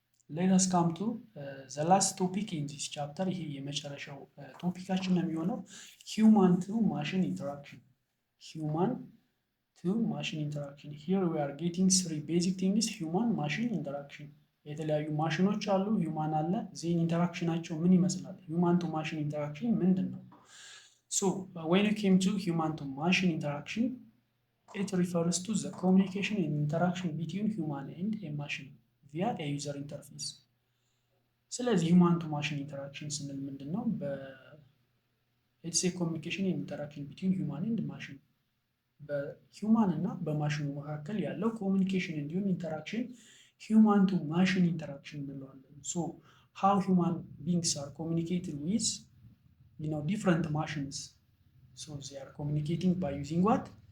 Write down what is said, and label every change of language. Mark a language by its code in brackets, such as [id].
[en] Let us come to the last topic in this chapter. [am] ይሄ የመጨረሻው ቶፒካችን ነው የሚሆነው [en] human to machine interaction. Human to machine interaction. Here we are getting three basic things: human machine interaction. [am] የተለያዩ ማሽኖች አሉ፣ ሂውማን አለ። ዜን ኢንተራክሽናቸው ምን ይመስላል? ሂውማን ቱ ማሽን ኢንተራክሽን ምንድን ነው? [en] ሶ when it came to human to machine interaction, it refers to the communication and interaction between human and a machine via a user interface. [am] ስለዚህ [en] human to machine interaction [am] ስንል ምንድን ነው? [en] it's a communication and interaction between human and machine [am] በሂውማን እና በማሽኑ መካከል ያለው ኮሚኒኬሽን እንዲሁም ኢንተራክሽን [en] human to machine interaction [am] እንለዋለን። [en] so how human beings are communicated with different machines, so they are communicating by using what?